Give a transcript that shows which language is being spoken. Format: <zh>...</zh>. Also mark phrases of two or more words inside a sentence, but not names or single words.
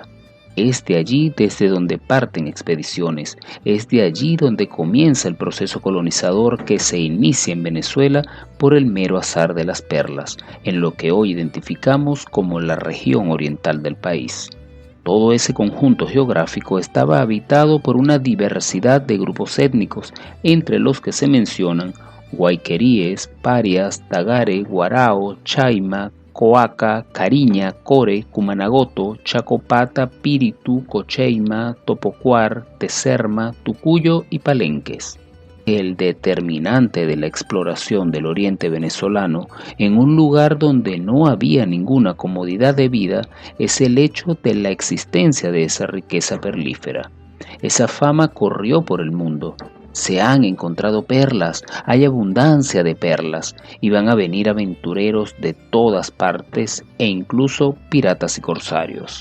<es>Es de allí desde donde parten expediciones, es de allí donde comienza el proceso colonizador que se inicia en Venezuela por el mero azar de las perlas, en lo que hoy identificamos como la región oriental del país. Todo ese conjunto geográfico estaba habitado por una diversidad de grupos étnicos, entre los que se mencionan guayqueríes, parias, tagare, guarao, chaima, coaca, cariña, core, cumanagoto, chacopata, piritu, cocheima, topocuar, teserma, tucuyo y palenques. El determinante de la exploración del oriente venezolano en un lugar donde no había ninguna comodidad de vida es el hecho de la existencia de esa riqueza perlífera. Esa fama corrió por el mundo. Se han encontrado perlas, hay abundancia de perlas y van a venir aventureros de todas partes e incluso piratas y corsarios.</es>